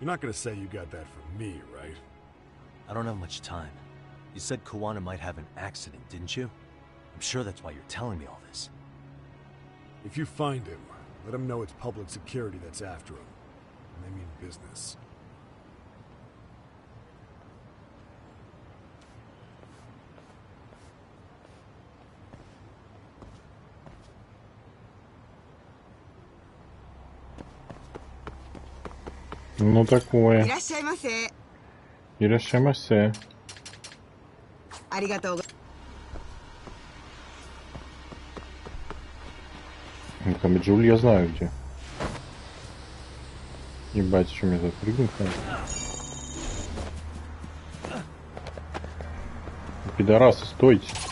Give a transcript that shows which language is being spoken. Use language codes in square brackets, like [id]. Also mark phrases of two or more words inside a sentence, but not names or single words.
[en] You're not gonna say you got that from me, right? I don't have much time. You said Kawana might have an accident, didn't you? I'm sure that's why you're telling me all this. If you find him, let him know it's public security that's after him. And they mean business. [ru] Ну такое. [ja] いらっしゃいませ。 Ирашимасе. ありがとうご。 [ru] Камеджуль я знаю где. Ебать, что мне запрыгнуть надо. Пидорасы, стойте.